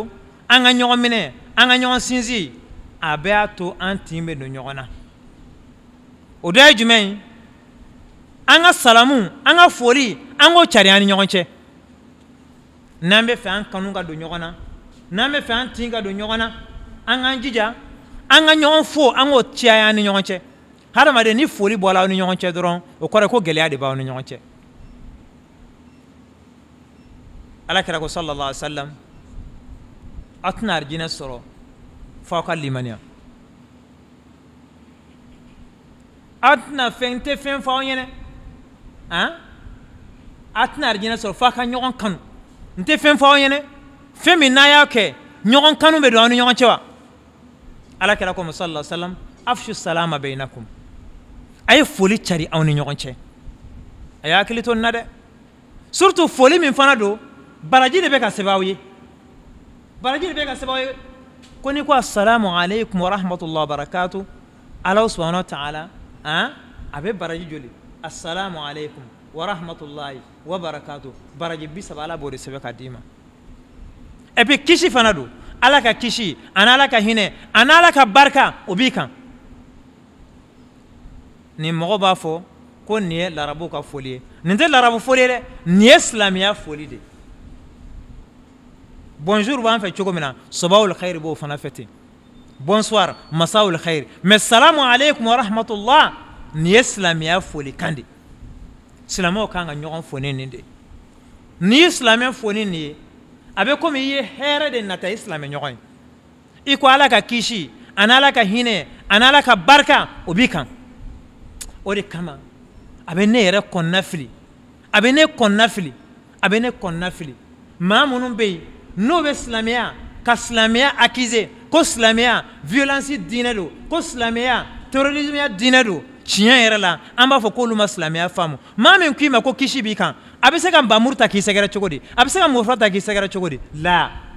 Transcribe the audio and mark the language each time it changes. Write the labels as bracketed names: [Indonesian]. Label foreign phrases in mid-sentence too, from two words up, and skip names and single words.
[Bambara] an ka ɲɔgɔn minɛ an ka ɲɔgɔn sinsin a bɛ y'a to an tin bɛ don ɲɔgɔn na o dɔ ye jumɛn ye an ka salamu an ka foli an k'o carin an ni ɲɔgɔn cɛ n'an bɛ fɛ an kanu ka don ɲɔgɔn na n'an bɛ fɛ an tin ka don ɲɔgɔn na an k'an jija an ka ɲɔgɔn fo an k'o caya an ni ɲɔgɔn cɛ hadamaden ni foli bɔra aw ni ɲɔgɔn cɛ dɔrɔn o kɔrɔ ye ko gɛlɛya de b'aw ni ɲɔgɔn cɛ alakira ko [Arabic] صلى الله عليه وسلم [Bambara] aw tɛna arijinɛ sɔrɔ fo aw ka limaniya aw tɛna fɛn tɛ fɛn fɔ aw ɲɛna aw tɛna arijinɛ sɔrɔ fo aw ka ɲɔgɔn kanu n tɛ fɛn fɔ aw ɲɛna fɛn min n'a y'a kɛ ɲɔgɔn kanu bɛ don aw ni ɲɔgɔn cɛ wa alakira ko [Arabic] صلى الله عليه وسلم أفشوا السلام بينكم [Bambara] a ye foli cari aw ni ɲɔgɔn cɛ a y'a hakili to nin na dɛ surtout foli min fana don baraji de bɛ ka sɛbɛn aw ye baraji de bɛ ka sɛbɛn aw ye ko ni ko [Arabic] السلام عليكم ورحمة الله وبركاته [Bambara] ala [Arabic] سبحانه وتعالى [Bambara] a bɛ baraji joli [Arabic] السلام عليكم ورحمة الله وبركاته [Bambara] baraji 30 ala b'o de sɛbɛn ka d'i ma [French] et puis [Bambara] kisi fana don ala ka kisi ani ala ka hinɛ ani ala ka barika o b'i kan nin mɔgɔ b'a fɔ ko nin ye larabu ka foli ye nin tɛ larabu foli ye dɛ nin ye silamɛya foli de bonjour b'an fɛ cogo min na [Arabic] صباح الخير [Bambara] b'o fana fɛ ten bonsoir [Arabic] مساء الخير [Bambara] mais [Arabic] السلام عليكم ورحمة الله [Bambara] nin ye silamɛya foli kan de silamɛw kan ka ɲɔgɔn foni nin de nin ye silamɛ foni nin ye a bɛ komi i ye hɛrɛ de nata i silamɛ ɲɔgɔn ye i ko ala ka kisi ani ala ka hinɛ ani ala ka barika o b'i kan o de kama a bɛ ne yɛrɛ kɔnɔna fili a bɛ ne kɔnɔna fili a bɛ ne kɔnɔna fili maa minnu bɛ yen n'o bɛ silamɛya ka silamɛya accuser ko silamɛya violence diinɛ don ko silamɛya terrorisme diinɛ don tiɲɛ yɛrɛ la an b'a fɔ k'olu ma silamɛya faamu maa min k'i ma ko kisi b'i kan a bɛ se ka nbamuru ta k'i sɛgɛrɛ cogo di a bɛ se ka mɔfra ta k'i sɛgɛrɛ cogo di la